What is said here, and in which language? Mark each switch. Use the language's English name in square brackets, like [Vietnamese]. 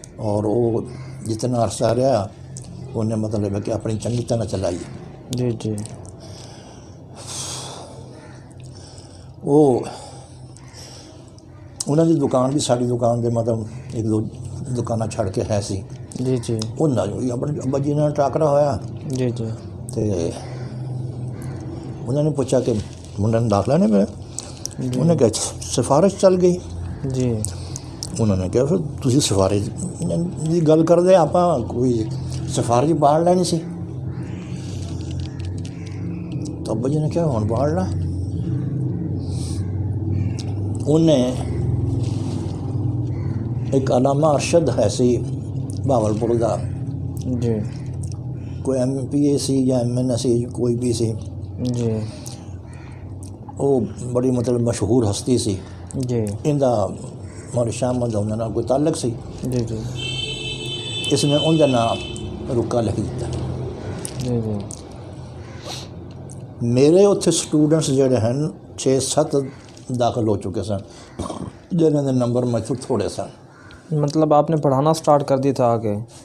[Punjabi] اور وہ جتنا عرصہ رہا انہیں مطلب ہے کہ اپنی چنگی طرح چلائی. جی جی وہ انہوں کی دکان بھی ساری دکان دے مطلب ایک دو دکاناں چھڑ کے ہے سی. جی جی انہاں بھی اپنے ابا جی ਨਾਲ ਟਾਕਰਾ ਹੋਇਆ جی جی ਤੇ ਉਹਨਾਂ ਨੇ ਪੁੱਛਿਆ ਕਿ ਮੁੰਡੇ ਨੂੰ ਦਾਖਲਾ ਨਹੀਂ ਮਿਲਿਆ. ਉਹਨੇ ਕਿਹਾ ਸਿਫਾਰਿਸ਼ ਚੱਲ ਗਈ. جی ਉਹਨਾਂ ਨੇ ਕਿਹਾ ਫਿਰ ਤੁਸੀਂ ਸਿਫਾਰਿਸ਼ ਦੀ ਗੱਲ ਕਰਦੇ, ਆਪਾਂ ਕੋਈ ਸਿਫਾਰਿਸ਼ ਬਾਹਰ ਲੈਣੀ ਸੀ. ਤਾਂ ਅੱਬਾ ਜੀ ਨੇ ਕਿਹਾ ਹੁਣ ਬਾਹਰ ਲਾ. ਉਹਨੇ ਇੱਕ ਅਲਾਮਾ ਅਰਸ਼ਦ ਹੈ ਸੀ ਬਹਾਵਲਪੁਰ ਦਾ, جی ਕੋਈ MPA ਸੀ ਜਾਂ MN ਸੀ, ਕੋਈ ਵੀ ਸੀ. جی ਉਹ ਬੜੀ ਮਤਲਬ ਮਸ਼ਹੂਰ ਹਸਤੀ ਸੀ. جی ਇਹਦਾ ਮੌਲਵੀ ਸ਼ਾਹ ਅਹਿਮਦ ਉਹਨਾਂ ਨਾਲ ਕੋਈ ਤਾਲੁਕ ਸੀ. جی جی ਇਸਨੇ ਉਹਦਾ ਨਾਮ ਰੁਕਾ ਲਿਖ ਦਿੱਤਾ. جی جی ਮੇਰੇ ਉੱਥੇ ਸਟੂਡੈਂਟਸ ਜਿਹੜੇ ਹਨ 6-7 ਦਾਖਲ ਹੋ ਚੁੱਕੇ ਸਨ, ਜਿਨ੍ਹਾਂ ਦੇ ਨੰਬਰ ਮੈਥੋਂ ਥੋੜ੍ਹੇ ਸਨ. [Urdu] مطلب آپ نے پڑھانا سٹارٹ کر دی تھا آگے